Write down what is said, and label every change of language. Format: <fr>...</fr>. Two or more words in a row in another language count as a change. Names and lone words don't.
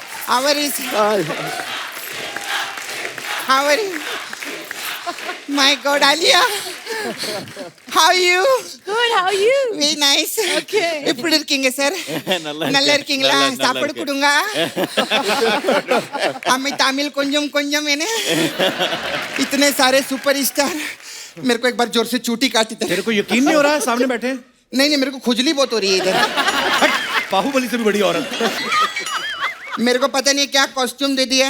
<en>How are you? How are you? My God, Alia. How are you? Good, how are you? Very nice. Okay.</en> <ta>எப்படி இருக்கீங்க சார்? நல்லா இருக்கீங்களா? சாப்பாடு கொடுங்க.</ta> <hi>हमें तमिल</hi> <ta>கொஞ்சம் கொஞ்சம்</ta> <hi>है ना? इतने सारे सुपरस्टार मेरे को एक बार जोर से चूटी काटी थी. तेरे को यकीन नहीं हो रहा है सामने बैठे? नहीं मेरे को खुजली बहुत हो रही है इधर. बाहुबली से भी बड़ी औरत. मेरे को पता नहीं क्या कॉस्ट्यूम दे दिया.</hi>